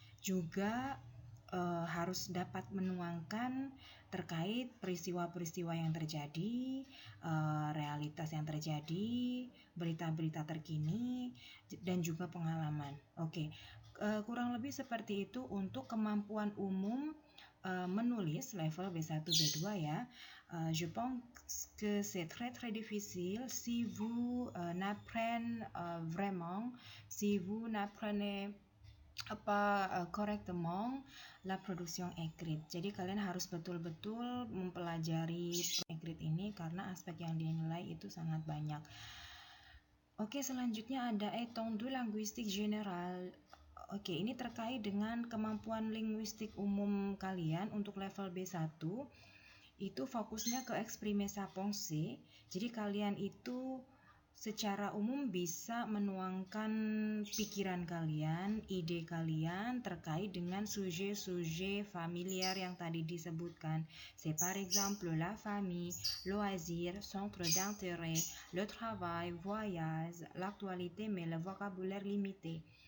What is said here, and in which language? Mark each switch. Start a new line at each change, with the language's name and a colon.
Indonesian: Juga harus dapat menuangkan terkait peristiwa-peristiwa yang terjadi, realitas yang terjadi, berita-berita terkini, dan juga pengalaman. Oke. Kurang lebih seperti itu untuk kemampuan umum menulis level B1 B2 ya.
French: Je pense que c'est très très difficile si vous n'apprenez vraiment, si vous n'apprenez correctement la production écrite.
Indonesian: Jadi kalian harus betul-betul mempelajari écrite ini karena aspek yang dinilai itu sangat banyak. Oke, selanjutnya ada
French: étendue linguistique générale.
Indonesian: Oke, ini terkait dengan kemampuan linguistik umum kalian untuk level B1. Itu fokusnya ke
French: exprimer sa pensée.
Indonesian: Jadi kalian itu secara umum bisa menuangkan pikiran kalian, ide kalian terkait dengan sujet-sujet familiar yang tadi disebutkan.
French: C'est par exemple la famille, loisirs, centre d'intérêt, le travail, voyage, l'actualité mais le vocabulaire limité.